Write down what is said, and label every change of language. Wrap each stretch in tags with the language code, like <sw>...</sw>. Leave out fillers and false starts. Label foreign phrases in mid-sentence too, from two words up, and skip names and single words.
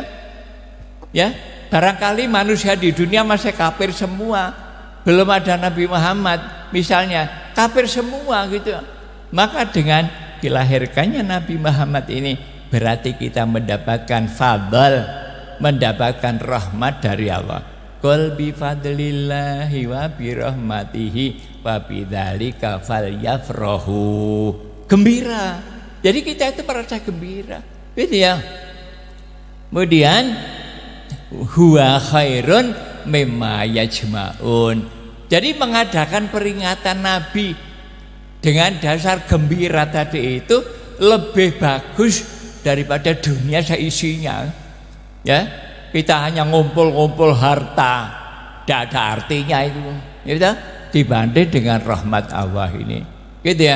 <id>Ya, barangkali manusia di dunia masih kafir semua, belum ada Nabi Muhammad misalnya, kafir semua gitu. Maka dengan dilahirkannya Nabi Muhammad ini berarti kita mendapatkan fadl, mendapatkan rahmat dari Allah.</id> <ar>قل بفضل الله وبرحمته وبذلك فليفرحوا.</ar> <id>Gembira. Jadi kita itu merasa gembira, gitu ya.</id> <ar>Kemudian هو خير مما يجمعون.</ar> <id>Jadi mengadakan peringatan Nabi dengan dasar gembira tadi itu lebih bagus daripada dunia seisinya. Ya, kita hanya ngumpul-ngumpul harta, tidak ada artinya itu, gitu, dibanding dengan rahmat Allah ini, gitu ya.</id>